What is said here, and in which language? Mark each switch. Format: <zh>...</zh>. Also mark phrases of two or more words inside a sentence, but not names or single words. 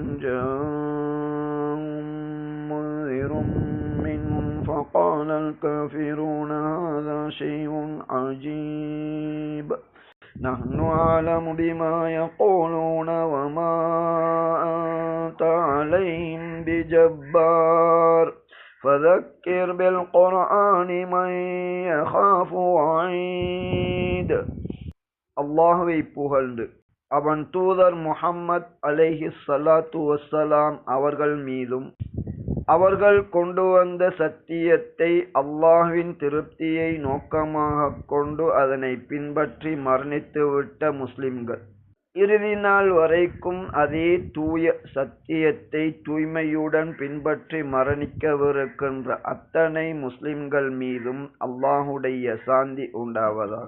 <ar>جاءهم منذر منهم فقال الكافرون هذا شيء عجيب نحن أعلم بما يقولون وما أنت عليهم بجبار فذكر بالقرآن من يخاف وعيد.</ar> <ta>அல்லாஹ்வை புகழ்ந்து அவன் தூதர் முஹம்மத்</ta> <ar>عليه الصلاة والسلام</ar> <ta>அவர்கள் மீதும் அவர்கள் கொண்டு வந்த சத்தியத்தை அல்லாஹ்வின் திருப்தியை நோக்கமாக கொண்டு அதனை பின்பற்றி மரணித்துவிட்ட முஸ்லிம்கள் இறுதி நாள் வரைக்கும் அதே தூய சத்தியத்தை தூய்மையுடன் பின்பற்றி மரணிக்கவிருக்கின்ற அத்தனை முஸ்லிம்கள் மீதும் அல்லாஹுடைய சாந்தி உண்டாவதாக.</ta>